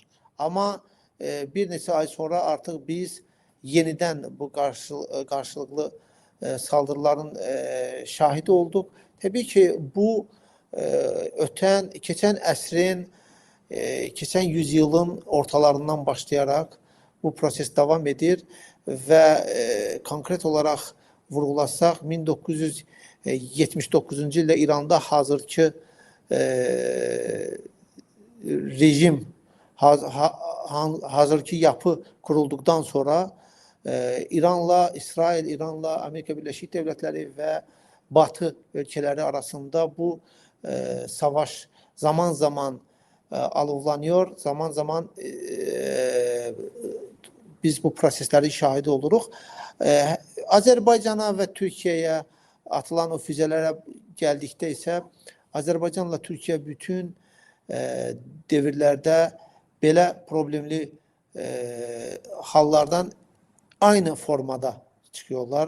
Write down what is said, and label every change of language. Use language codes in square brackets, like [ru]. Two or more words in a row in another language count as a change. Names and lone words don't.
[tr] Ama bir neçə ay sonra artık biz yeniden bu karşılıklı saldırıların şahidi olduk. Tabii ki bu geçen əsrin, geçen yüzyılın ortalarından başlayarak bu proses devam edir ve konkret olarak vurgulasaq [az] 1979-cu ildə İranda hazırki rejim, hazırki yapı kurulduqdan sonra [tr] İran'la İsrail, İran'la Amerika Birleşik Devletleri ve Batı ülkeleri arasında bu savaş [az] zaman zaman alovlanıyor, zaman zaman biz bu proseslərin şahidi oluruq. Azərbaycana və Türkiyəyə atılan o füzələrə gəldikdə isə Azərbaycanla Türkiyə bütün devirlərdə belə problemli hallardan aynı formada çıxıyorlar.